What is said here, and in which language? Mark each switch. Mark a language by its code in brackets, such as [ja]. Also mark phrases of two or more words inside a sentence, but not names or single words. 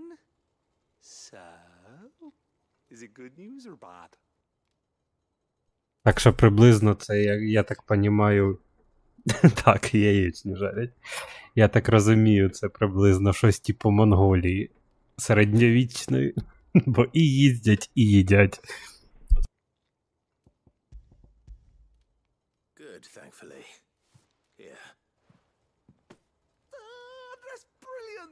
[en] So, is it good news or bad? [uk] Так що приблизно це, я так понімаю, так, яєчню жарять. Я так розумію, це приблизно щось типу Монголії середньовічної, бо і їздять, і їдять. [en] Good, thankfully. Here. That's brilliant!